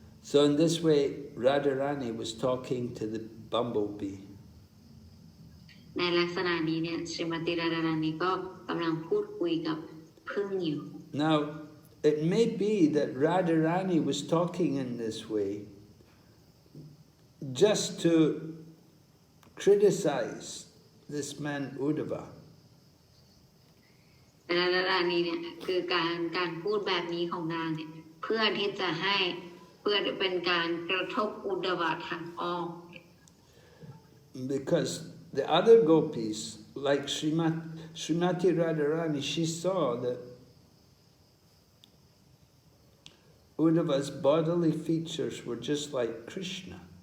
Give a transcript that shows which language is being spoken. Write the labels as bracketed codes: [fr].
[en] So in this way, Radharani was talking to the bumblebee. [th] ในลักษณะนี้เนี่ยശ്രീมติราดารานีก็กำลังพูดคุยกับผึ้งอยู่ [en] Now, it may be that Radharani was talking in this way just to criticize this man Uddhava. [th] ราดารานีเนี่ยคือการพูดแบบนี้ของนางเนี่ยเพื่อที่จะเป็นการกระทบอุดดวะทางอ้อม [en] Because the other gopis, like Srimati Radharani, she saw that Uddhava's bodily features were just like Krishna.